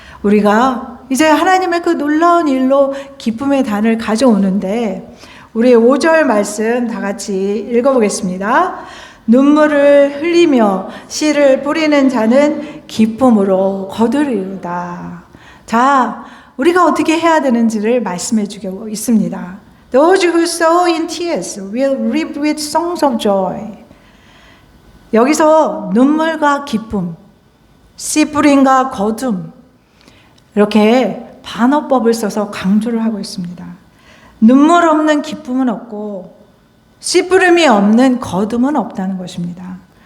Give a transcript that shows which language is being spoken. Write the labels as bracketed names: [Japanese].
[Korean] 우리가 이제 하나님의 그 놀라운 일로 기쁨의 단을 가져오는데 우리 5절 말씀 다 같이 읽어보겠습니다. 눈물을 흘리며 씨를 뿌리는 자는 기쁨으로 거두리로다. 자, 우리가 어떻게 해야 되는지를 말씀해 주고 있습니다. [English] Those who sow in tears will reap with songs of joy. [Korean] 여기서 눈물과 기쁨, 씨 뿌림과 거둠 이렇게 반어법을 써서 강조를 하고 있습니다. 눈물 없는 기쁨은 없고 씨 뿌림이 없는 거둠은 없다는 것입니다.